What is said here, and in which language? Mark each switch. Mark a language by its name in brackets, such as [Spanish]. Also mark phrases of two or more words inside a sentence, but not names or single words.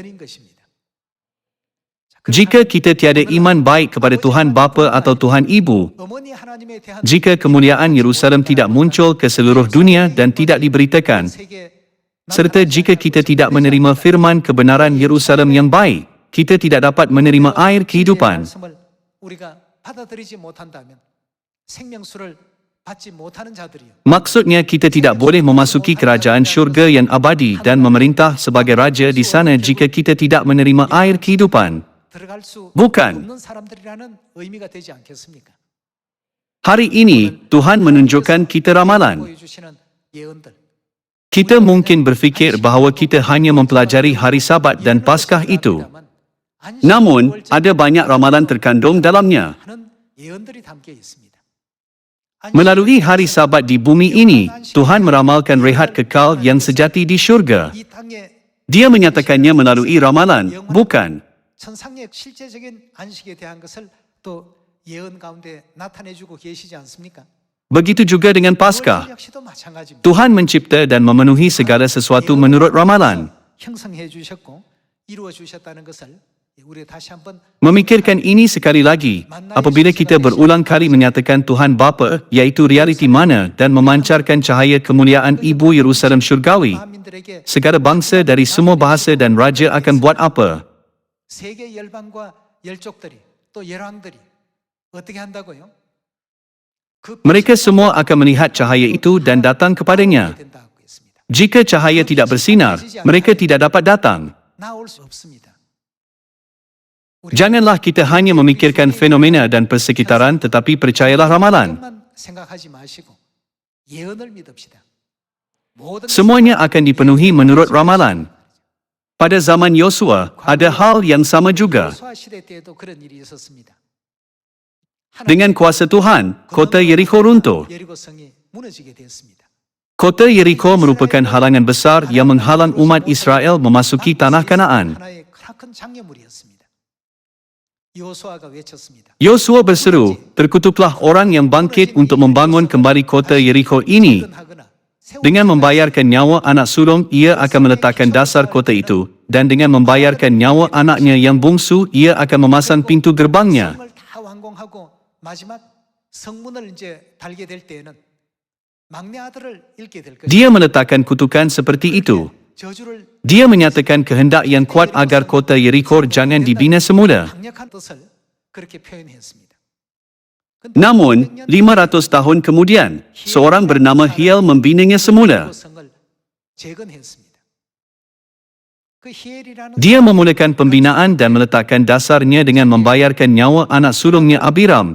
[Malay] Jika kita tiada iman baik kepada Tuhan Bapa atau Tuhan Ibu, jika kemuliaan Yerusalem tidak muncul ke seluruh dunia dan tidak diberitakan, serta jika kita tidak menerima firman kebenaran Yerusalem yang baik, kita tidak dapat menerima air kehidupan. [Korean] 받지 못하는 자들이요. [Malay] Maksudnya kita tidak boleh memasuki kerajaan syurga yang abadi dan memerintah sebagai raja di sana jika kita tidak menerima air kehidupan. [Korean] 들어갈 수 [Malay] Bukan. [Korean] 없는 사람들이라는 의미가 되지 않겠습니까? [Malay] Hari ini, Tuhan menunjukkan kita ramalan. [Korean] 보여주시는 예언들. [Malay] Kita mungkin berfikir bahawa kita hanya mempelajari hari Sabat dan Paskah itu. Namun, ada banyak ramalan terkandung dalamnya. [Korean] 하는 예언들이 담겨 있습니다. [Malay] Melalui hari Sabat di bumi ini, Tuhan meramalkan rehat kekal yang sejati di syurga. [Korean] 이 땅의 [Malay] Dia menyatakannya melalui ramalan, bukan. [Korean] 천상의 실제적인 안식에 대한 것을 또 예언 가운데 나타내주고 계시지 않습니까? [Malay] Begitu juga dengan Paskah. [Korean] 역시도 마찬가지입니다. [Malay] Tuhan mencipta dan memenuhi segala sesuatu menurut ramalan. [Korean] 형성해 주셨고 이루어 주셨다는 것을 우리 다시 한번 [Malay] Memikirkan ini sekali lagi, apabila kita berulang kali menyatakan Tuhan Bapa, iaitu realiti mana dan memancarkan cahaya kemuliaan Ibu Yerusalem Syurgawi, [Korean] 만민들에게 [Malay] segala bangsa dari semua bahasa dan raja akan buat apa? [Korean] 세계 열방과 열족들이 또 열왕들이 어떻게 한다고요? 그 [Malay] Mereka semua akan melihat cahaya itu dan datang kepadanya. [Korean] 된다고 했습니다. [Malay] Jika cahaya tidak bersinar, mereka tidak dapat datang. [Korean] 나올 수 없습니다. [Malay] Janganlah kita hanya memikirkan fenomena dan persekitaran, tetapi percayalah ramalan. [Korean] 만 생각하지 마시고 예언을 믿읍시다. 모든 [Malay] Semuanya akan dipenuhi menurut ramalan. Pada zaman Yosua, ada hal yang sama juga. [Korean] 요수아 시대 때에도 그런 일이 있었습니다. [Malay] Dengan kuasa Tuhan, kota Yerikho runtuh. [Korean] 예리고성이 무너지게 되었습니다. [Malay] Kota Yerikho merupakan halangan besar yang menghalang umat Israel memasuki tanah Kanaan. [Korean] 하나의 큰 장애물이었습니다. 요수아가 외쳤습니다. [Malay] Yosua berseru, terkutuklah orang yang bangkit untuk membangun kembali kota Yerikho ini. [Korean] 하거나 [Malay] Dengan membayarkan nyawa anak sulung, ia akan meletakkan dasar kota itu. Dan dengan membayarkan nyawa anaknya yang bungsu, ia akan memasang pintu gerbangnya. [Korean] 성을 다 완공하고 마지막 성문을 이제 달게 될 때에는 막내 아들을 잃게 될 것입니다. [Malay] Dia meletakkan kutukan seperti itu. [Korean] 저주를 [Malay] Dia menyatakan kehendak yang kuat agar kota Yerikho jangan dibina semula. [Korean] 강력한 뜻을 그렇게 표현했습니다. [Malay] Namun, 500 tahun kemudian, seorang bernama Hiel membinanya semula. [Korean] 성을 재건했습니다. 그 히엘이라는 [Malay] Dia memulakan pembinaan dan meletakkan dasarnya dengan membayarkan nyawa anak sulungnya Abiram.